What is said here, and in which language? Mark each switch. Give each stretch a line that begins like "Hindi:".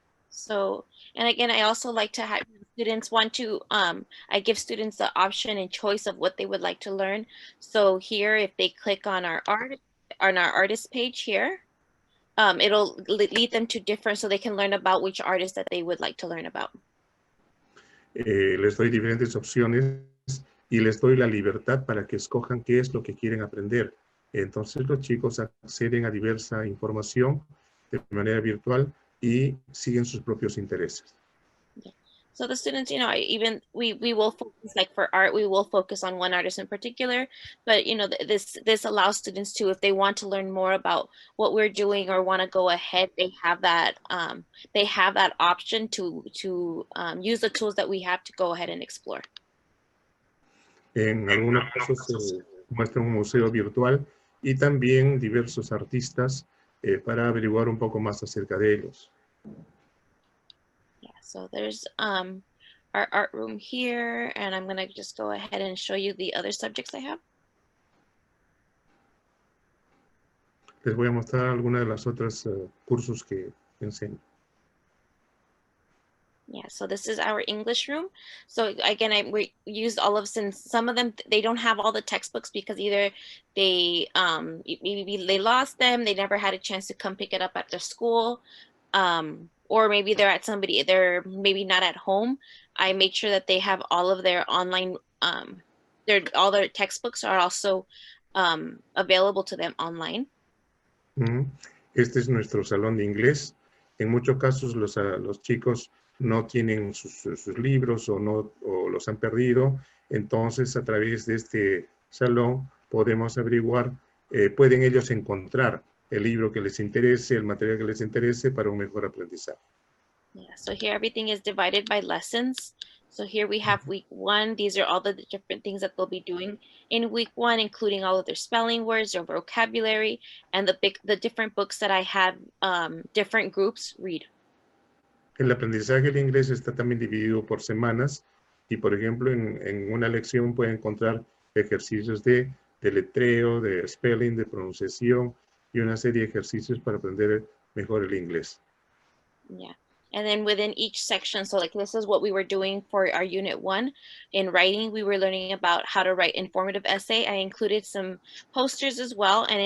English: So, and again, I also like to have students I give students the option and choice of what they would like to learn. So here, if they click on our artist page here, it'll lead them to different, so they can learn about which artist that they would like to learn about.
Spanish: Les doy diferentes opciones y les doy la libertad para que escojan qué es lo que quieren aprender. Entonces los chicos acceden a diversa información de manera virtual y siguen sus propios intereses.
English: Yeah. So the students, we will focus, like for art, we will focus on one artist in particular, but this allows students to, if they want to learn more about what we're doing or want to go ahead, they have that option to use the tools that we have to go ahead and explore.
Spanish: En algunos casos se muestra un museo virtual y también diversos artistas para averiguar un poco más acerca de ellos.
English: Yeah, so there's our art room here, and I'm gonna just go ahead and show you the other subjects I have.
Spanish: Les voy a mostrar algunas de las otras cursos que enseño.
English: Yeah, so this is our English room. So again, we used all of, since some of them, they don't have all the textbooks because either they maybe they lost them, they never had a chance to come pick it up at their school, or maybe they're maybe not at home. I make sure that they have all of their online, all their textbooks are also available to them online.
Spanish: Este es nuestro salón de inglés. En muchos casos los chicos no tienen sus libros o los han perdido. Entonces, a través de este salón podemos averiguar, pueden ellos encontrar el libro que les interese, el material que les interese para un mejor aprendizaje.
English: Yeah, so here everything is divided by lessons. So here we have week 1. These are all the different things that they'll be doing in week 1, including all of their spelling words, their vocabulary, and the different books that I have different groups read.
Spanish: El aprendizaje del inglés está también dividido por semanas y, por ejemplo, en una lección puede encontrar ejercicios de letreo, de spelling, de pronunciación y una serie de ejercicios para aprender mejor el inglés.
English: Yeah. And then within each section, so like this is what we were doing for our unit 1. In writing, we were learning about how to write informative essay. I included some posters as well.